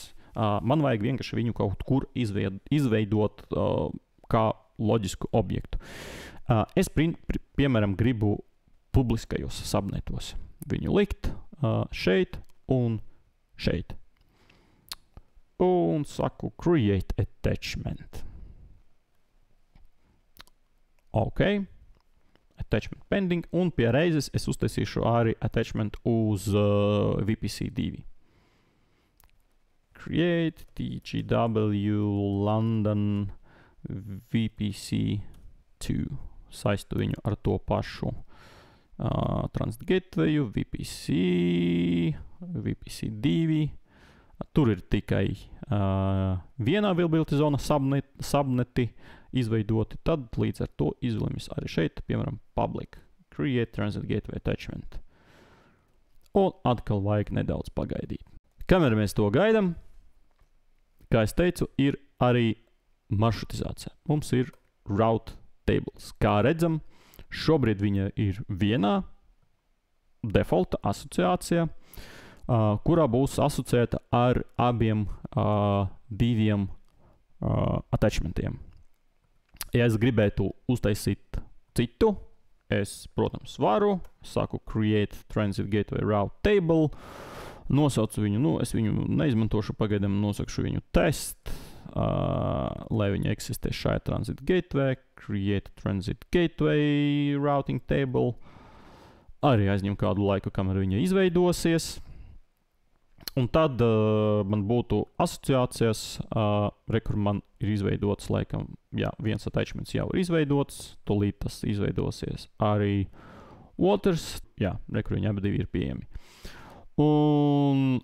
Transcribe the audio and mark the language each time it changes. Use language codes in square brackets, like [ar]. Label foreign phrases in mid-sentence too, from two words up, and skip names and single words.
[lv] Man vajag vienkārši viņu kaut kur izveidot kā loģisku objektu. Es, piemēram, gribu publiskajos subnetos viņu likt šeit un šeit. Un saku [en] create attachment. Ok. Attachment pending. [lv] Un pie reizes es uztaisīšu arī attachment uz VPC 2. [en] Create TGW London VPC 2. [lv] Saistu viņu ar to pašu [en] transit gatewayu, [lv] VPC 2. Tur ir tikai vienā availability zona subneti izveidoti, tad līdz ar to izvēlamies arī šeit, piemēram, [en] public, create transit gateway attachment. [lv] Un atkal vajag nedaudz pagaidīt. Kamēr mēs to gaidām, kā es teicu, ir arī maršrutizācija. Mums ir [en] route tables. [lv] Kā redzam, šobrīd viņa ir vienā defaulta asociācijā, kurā būs asociēta ar abiem diviem attachmentiem. Ja es gribētu uztaisīt citu, es, protams, varu, saku [en] create transit gateway route table, [lv] nosaucu viņu, es viņu neizmantošu pagaidām, nosakšu viņu test, lai viņi eksistē šajā [en] transit gateway, create transit gateway routing table, [lv] arī aizņem kādu laiku, kamēr viņa izveidosies. Un tad man būtu asociācijas, kur man ir izveidots, laikam, viens attachments jau ir izveidots, tūlīt tas izveidosies arī otrs, kur viņi abi divi ir pieejami.